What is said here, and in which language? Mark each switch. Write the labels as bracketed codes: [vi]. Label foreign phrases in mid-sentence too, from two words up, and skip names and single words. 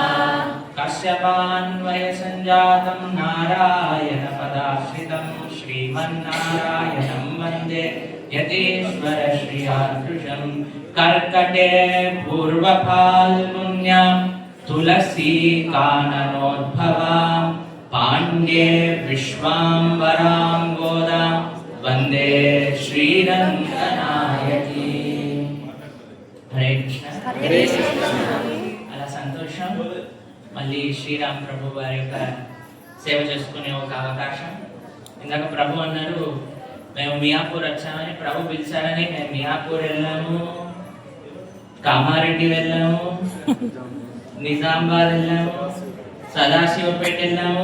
[sa] कश्यपान्वयसञ्जातं नारायणपदाश्रितं श्रीमन्नारायणं वन्दे यतीश्वर श्रियादृशं कर्कटे पूर्वफाल्गुन्यां तुलसी काननोद्भवां पाण्ड्ये विश्वाम्बरां गोदां वन्दे श्रीरङ्गनायकी हरे कृष्ण [te] అలా సంతోషం మళ్ళీ శ్రీరామ్ ప్రభు వారి యొక్క సేవ చేసుకునే ఒక అవకాశం. ఇందాక ప్రభు అన్నారు మేము మియాపూర్ వచ్చామని, ప్రభు పిలిచారని మేము మియాపూర్ వెళ్ళాము, కామారెడ్డి వెళ్ళాము, నిజామాబాద్ వెళ్ళాము, సదాశివపేట వెళ్ళాము.